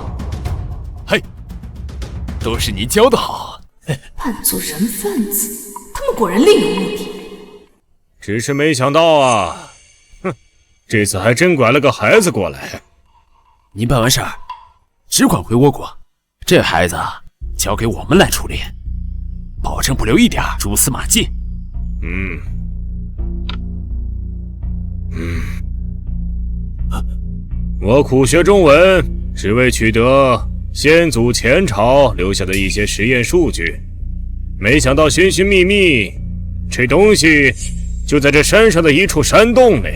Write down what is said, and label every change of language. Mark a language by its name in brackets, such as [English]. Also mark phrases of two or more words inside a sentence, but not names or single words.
[Chinese] 嘿，都是你教的好。扮作人販子，他們果然另有目的。只是沒想到啊，哼，這次還真拐了個孩子過來。您辦完事兒，只管回倭國，這孩子交給我們來處理，保證不留一點蛛絲馬跡。我苦學中文，只為取得先祖前朝留下的一些實驗數據，沒想到尋尋覓覓，這東西就在這山上的一處山洞內。